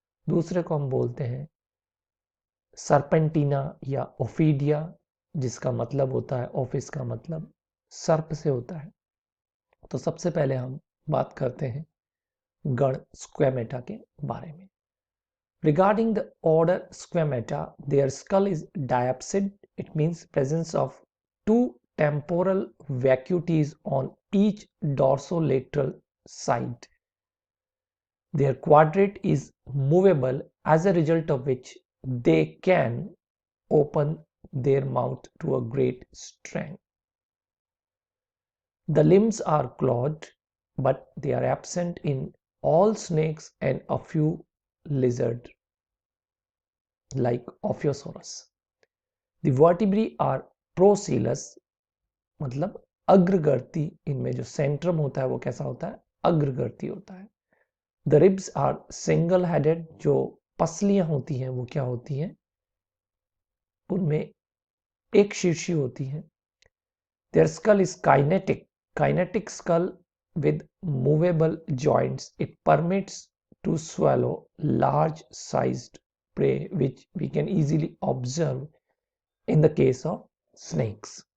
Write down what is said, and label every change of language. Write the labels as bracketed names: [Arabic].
[Hindi] दूसरे को हम बोलते हैं सर्पेंटिना या ओफीडिया, जिसका मतलब होता है, ऑफिस का मतलब सर्प से होता है। तो सबसे पहले हम बात करते हैं गण स्क्वेमेटा के बारे में। [English] Regarding the order Squamata, their skull is diapsid. It means presence of 2 temporal vacuities on each dorsolateral side. Their quadrate is movable, as a result of which they can open their mouth to a great strength. The limbs are clawed, but they are absent in all snakes and a few lizards like Ophiosaurus. The vertebrae are procoelous, [Hindi] मतलब अग्रगर्ती। इनमें जो Centrum होता है वो कैसा होता है? अग्रगर्ती होता है। [English] the ribs are single headed, [Hindi] जो पसलियां होती हैं वो क्या होती हैं? उनमें एक शीर्षी होती है। [English] Their skull is kinetic, kinetic skull with movable joints. It permits to swallow large sized prey, which we can easily observe in the case of snakes.